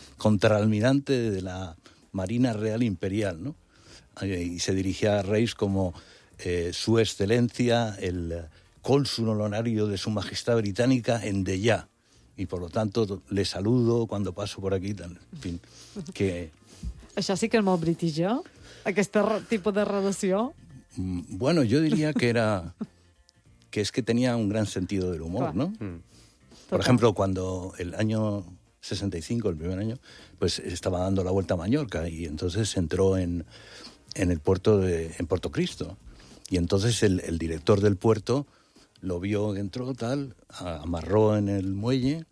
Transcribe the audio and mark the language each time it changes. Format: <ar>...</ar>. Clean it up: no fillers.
<es>Contraalmirante de la Marina Real Imperial, ¿no? Y se dirigía a Reis como su excelencia, el cónsul honorario de su majestad británica en Deya. Y por lo tanto, le saludo cuando paso por aquí. En fin, que...</es> <ca>Això sí que és molt british, ¿eh? Aquest tipus de relació.</ca> <es>Bueno, yo diría que era... que es que tenía un gran sentido del humor, claro. ¿No? Por ejemplo, cuando el año... 65, el primer año, pues estaba dando la vuelta a Mallorca y entonces entró en el puerto de en Puerto Cristo. Y entonces el director del puerto lo vio, entró tal, amarró en el muelle.</es>